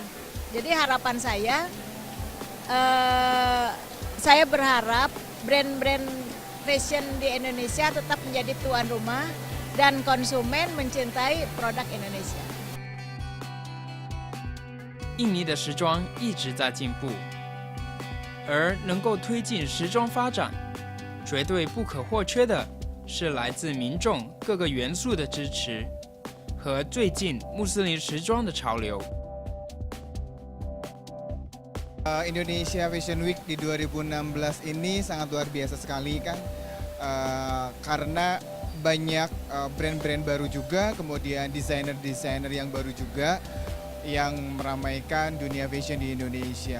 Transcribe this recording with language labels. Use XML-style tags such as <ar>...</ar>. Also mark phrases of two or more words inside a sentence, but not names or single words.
<id>Jadi harapan saya berharap brand-brand fashion di Indonesia tetap menjadi tuan rumah dan konsumen mencintai produk Indonesia.</id> <zh>印尼的时装一直在进步，而能够推进时装发展，绝对不可或缺的是来自民众各个元素的支持和最近穆斯林时装的潮流。</zh> <id>Indonesia Fashion Week di 2016 ini sangat luar biasa sekali kan, karena banyak brand-brand baru juga, kemudian desainer-desainer yang baru juga yang meramaikan dunia fashion di Indonesia.</id>